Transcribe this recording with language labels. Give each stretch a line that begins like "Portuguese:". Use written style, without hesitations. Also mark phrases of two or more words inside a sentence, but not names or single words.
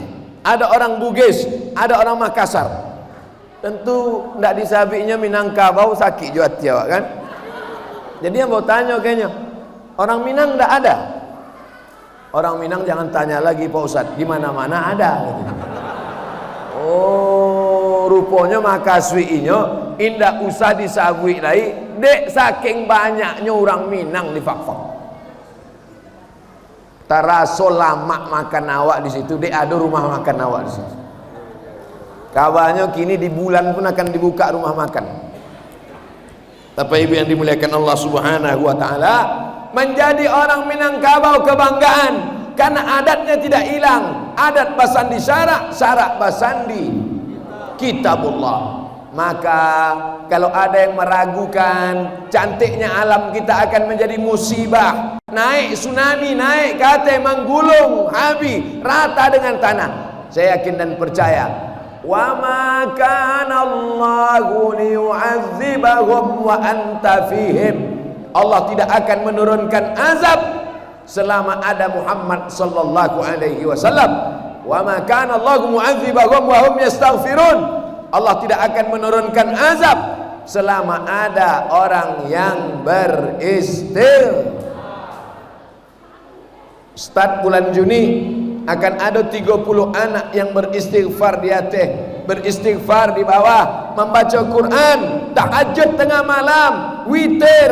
Indonesian: Ada orang Bugis, ada orang Makassar. Tentu nggak di sawinya Minangkabau sakit juga Jawa kan. Jadi yang mau tanya kayaknya orang Minang nggak ada. Orang Minang jangan tanya lagi Pak Ustadz, di mana-mana ada. Oh,
Minangkabau: rupanya makaswiinyo indah usah disabui lagi. Dek saking banyaknya orang Minang di Fakfak. Taraso lama makan awak di situ, dek ada rumah makan awak di situ.
Indonesian: Kabarnya kini di bulan pun akan dibuka rumah makan. Bapak Ibu yang dimuliakan Allah
Arabic: سبحانه وتعالى,
Indonesian: menjadi orang Minangkabau kebanggaan karena adatnya tidak hilang.
Minangkabau: Adat basandi syarak, syarak basandi kitabullah.
Indonesian: Maka kalau ada yang meragukan cantiknya alam kita akan menjadi musibah. Naik tsunami, naik kate menggulung, habis rata dengan tanah. Saya yakin dan percaya,
Arabic: وما كان الله ليعذبهم وأنت فيهم.
Indonesian: Allah tidak akan menurunkan azab selama ada Muhammad
Arabic: صلى الله عليه وسلم. وما كان الله معذبهم وهم يستغفرون.
Indonesian: Allah tidak akan menurunkan azab selama ada orang yang beristighfar. Start bulan Juni akan ada 30 anak yang beristighfar di atas, beristighfar di bawah, membaca Quran, tahajud tengah malam, witir.